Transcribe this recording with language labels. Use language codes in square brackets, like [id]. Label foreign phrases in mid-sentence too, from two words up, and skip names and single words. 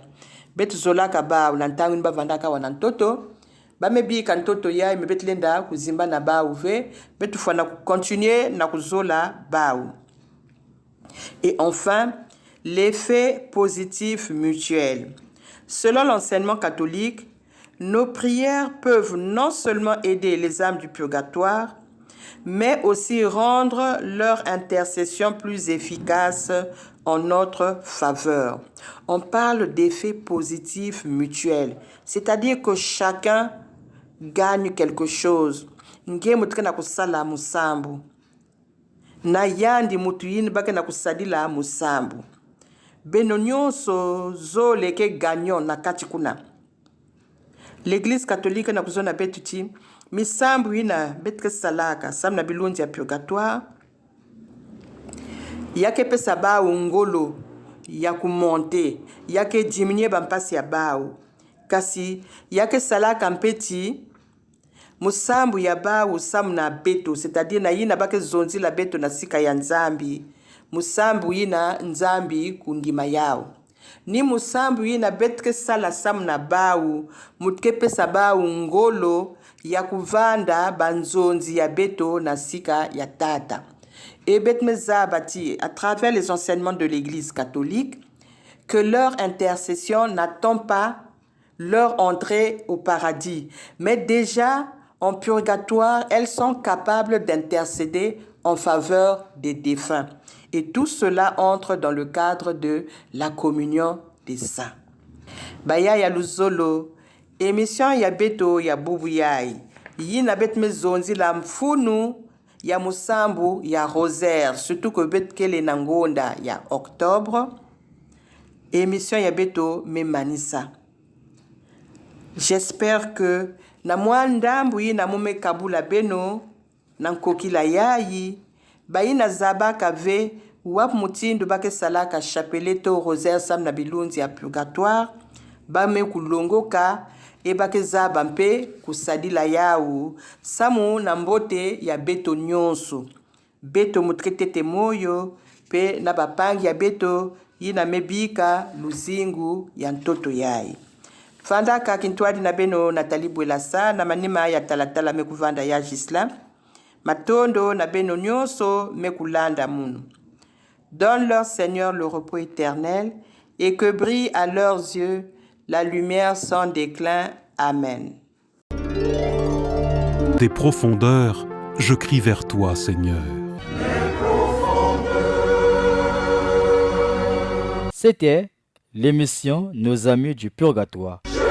[ktu] Betu zolaka ba ulantangu niba vandaka wanantoto, ba mebi kantoto ya mebetlenda kuzimba na ba uve, betu fana continuer na kuzola ba. [fr] Et enfin, l'effet positif mutuel. Selon l'enseignement catholique, nos prières peuvent non seulement aider les âmes du purgatoire, mais aussi rendre leur intercession plus efficace en notre faveur. On parle d'effets positifs mutuels, c'est-à-dire que chacun gagne quelque chose. [ktu] Nge mutu na kusala musambu na yandi mutu yini bake na kusadila musambu beno nyonso zoleke gagnant na kati kuna. [fr] L'église catholique [ktu] na kuzona betuti misambu yina betke salaka sam na bilundi ya purgatoire yake pesa bao ngolo ya kumonte yake diminuer bampasi ya bao kasi yake salaka mpeti musambu ya bao sam na beto, c'est-à-dire na yina bake zonzi la beto na sika ya nzambi musambu yina nzambi kundima yao ni musambu yina betke sala sam na bao mutke pesa bao ngolo ya kuvanda banzonzi ya beto na sika ya tata. [fr] Et Betmeza bâti à travers les enseignements de l'Église catholique que leur intercession n'attend pas leur entrée au paradis, mais déjà en purgatoire, elles sont capables d'intercéder en faveur des défunts. Et tout cela entre dans le cadre de la communion des saints. [ktu] Baya ya luzolo, émission ya beto ya bubu yai, yina betme zonzi la mfunu ya musambu ya rosaire, [fr] surtout que [ktu] betkele nangonda ya octobre, émission ya beto me manisa. [fr] J'espère que [ktu] na mwandambu yina mume kabula beno nankokila yayi bayina zabaka ve wap mutindu bake salaka chapelet to rosaire sam na bilundi ya purgatoire bame kulongoka e bake zaba mpe kusadila yau samu na mbote ya beto nyonso beto mutretete moyo pe na bapangi ya beto yina mebika luzingu ya ntoto yai. Fandaka kintwadi na beno Nathalie Bouelassa na manima ya talatala mekuvanda ya Gisla matondo na beno nyonso mekulanda munu. [fr] Donne-leur Seigneur le repos éternel et que brille à leurs yeux la lumière sans déclin. Amen. Des profondeurs, je crie vers toi, Seigneur. C'était l'émission Nos amis du purgatoire.